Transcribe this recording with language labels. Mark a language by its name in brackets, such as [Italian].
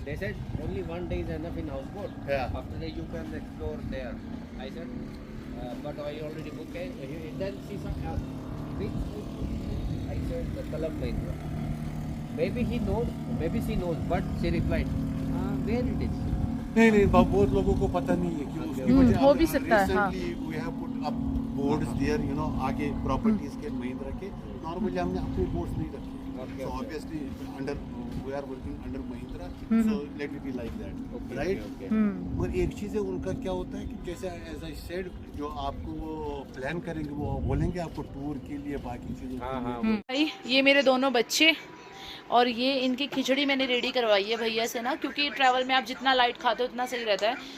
[English] They said only 1 day is enough in houseboat. Yeah. After that you can explore there. I said, but I already booked it. Then she said, which? I said the Kalam Mahindra. Maybe he knows, maybe she knows, but she replied, where it is? [Hindi] नहीं बहुत लोगों को पता नहीं है कि उसकी वजह हो भी सकता है, हाँ। [English] recently we have put up boards there, you know, [Hindi] आगे [English] properties [Hindi] के महिंद्रा के [English] normally [Hindi] हमने अपने [English] boards [Hindi] नहीं रखे [English] Okay, so okay. obviously under we are working under Mahindra so let it be like that Okay, right okay, okay. [Hindi] और एक चीज़ है उनका क्या होता है कि जैसे [English] as I said [Hindi] जो आपको वो प्लान करेंगे वो बोलेंगे आपको टूर के लिए बाकी चीज़ों के हाँ लिए हाँ भाई ये मेरे दोनों बच्चे और ये इनकी खिचड़ी मैंने रेडी करवाई है भैया से ना, क्योंकि ट्रैवल में आप जितना लाइट खाते हो उतना सही रहता है।